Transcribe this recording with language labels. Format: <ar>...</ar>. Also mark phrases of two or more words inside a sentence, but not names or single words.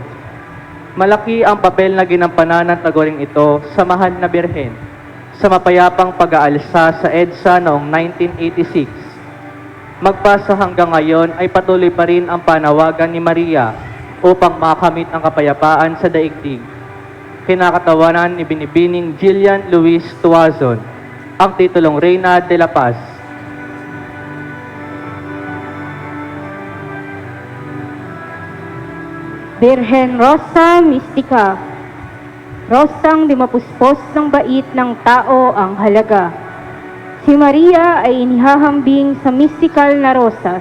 <tl>Malaki ang papel na ginampanan ng taguring ito sa mahal na Birhen sa mapayapang pag-aalsa sa EDSA noong 1986. Magpasa hanggang ngayon ay patuloy pa rin ang panawagan ni Maria upang makamit ang kapayapaan sa daigdig. Kinakatawanan ni Binibining Jillian Luis Tuazon ang titulong Reyna de la Paz. Birhen Rosa Mystica, rosang di mapuspos ng bait ng tao ang halaga. Si Maria ay inihahambing sa mystical na rosas.</tl>